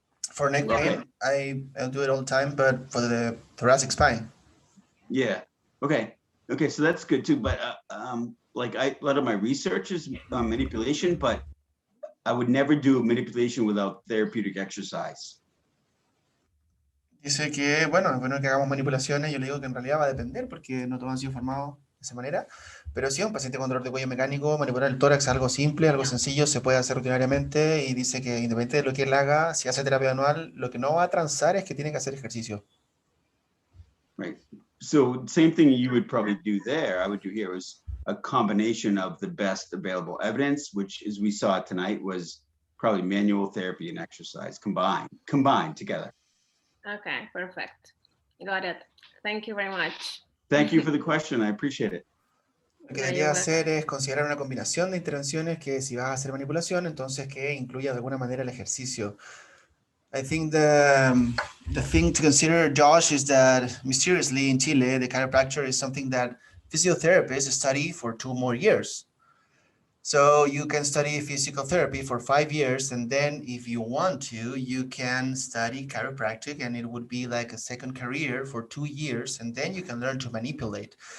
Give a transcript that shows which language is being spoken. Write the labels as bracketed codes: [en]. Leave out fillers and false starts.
[en] For neck pain, I'll do it all the time, but for the thoracic spine. Yeah. Okay. Okay. So that's good too. But like a lot of my research is manipulation, but I would never do manipulation without therapeutic exercise. [es] Dice que, bueno, es bueno que hagamos manipulaciones. Yo le digo que en realidad va a depender porque no todos han sido formados de esa manera. Pero sí, un paciente con dolor de cuello mecánico, manipular el tórax es algo simple, algo sencillo, se puede hacer rutinariamente. Y dice que independientemente de lo que él haga, si hace terapia anual, lo que no va a transar es que tiene que hacer ejercicio. [en] Right. So same thing you would probably do there, I would do here is a combination of the best available evidence, which as we saw tonight was probably manual therapy and exercise combined together. Okay, perfect. Got it. Thank you very much. Thank you for the question. I appreciate it. [es] Lo que debería hacer es considerar una combinación de intervenciones que si vas a hacer manipulación, entonces que incluya de alguna manera el ejercicio. [en] I think the thing to consider, Josh, is that mysteriously in Chile, the chiropractor is something that physiotherapists study for 2 more years. So you can study physical therapy for 5 years, and then if you want to, you can study chiropractic, and it would be like a second career for 2 years, and then you can learn to manipulate.